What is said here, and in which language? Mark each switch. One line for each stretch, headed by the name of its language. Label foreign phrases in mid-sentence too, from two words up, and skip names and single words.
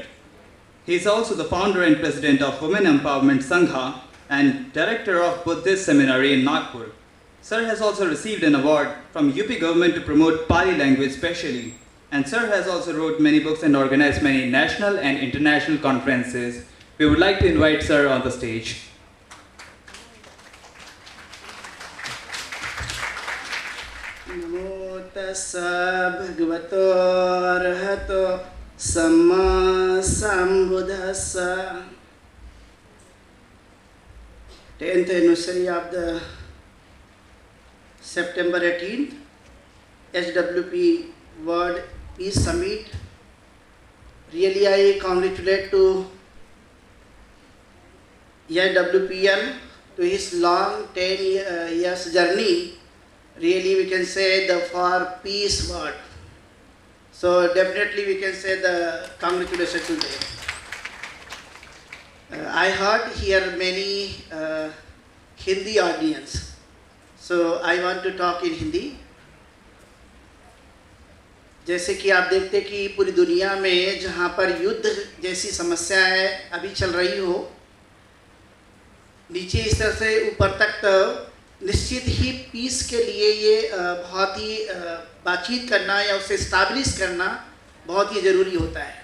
English: He is also the founder and president of Women Empowerment Sangha and director of Buddhist Seminary in Nagpur. Sir has also received an award from UP government to promote Pali language specially. And Sir has also wrote many books and organized many national and international conferences. We would like to invite Sir on the stage.
Pali: Namo tassa bhagavato arahato samma sambuddhassa.
English: 10th anniversary of the September 18th HWP World Peace Summit. Really, I congratulate to HWPL to his long 10 years journey. Really, we can say the for peace word. So definitely we can say the congratulations today. I heard here many Hindi audience. So I want to talk in Hindi.
Hindi: जैसे कि आप देखते कि पूरी दुनिया में जहाँ पर युद्ध जैसी समस्याएं अभी चल रही हो, नीचे इस तरह से ऊपर तक तो निश्चित ही पीस के लिए ये बहुत ही बातचीत करना या उसे इस्टाब्लिश करना बहुत ही ज़रूरी होता है।